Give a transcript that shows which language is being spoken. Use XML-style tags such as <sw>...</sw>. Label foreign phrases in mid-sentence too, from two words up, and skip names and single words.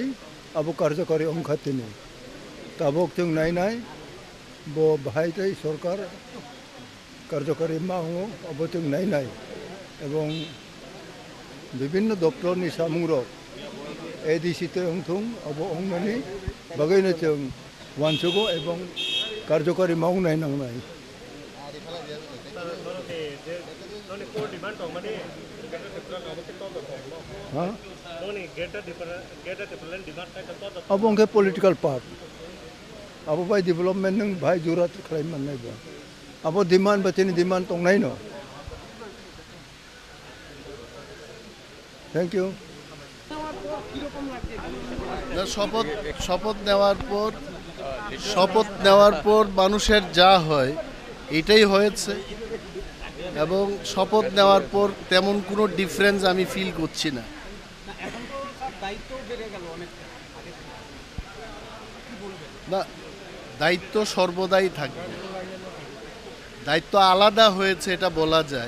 <brx>अब कार्यकारी अंखातेनी ताबक जों नायनाय बो बाहायतै सरकार कार्यकारी मावो अब जों नायनाय एवं विभिन्न दप्तरनि सामुंरक एडिसिते अंथुं अब अंगनानि बागैनो जों वानसुगो एवं कार्यकारी मावनाय नांनाय अब उनके</brx> <en>political part</en> <brx>अब भाई डेवलपमेंट नों भाई जुरात खालाम मोननायबा अब डिमांड बतेनि डिमांड दंनाय न</brx> <en>thank you</en> <bn>শপথ নেওয়ার পর মানুষের যা হয় এটাই হয়েছে এবং শপথ নেওয়ার পর তেমন কোনো ডিফারেন্স আমি ফিল করছি না। না, দায়িত্ব সর্বদাই থাকবে, দায়িত্ব আলাদা হয়েছে এটা বলা যায়।</bn>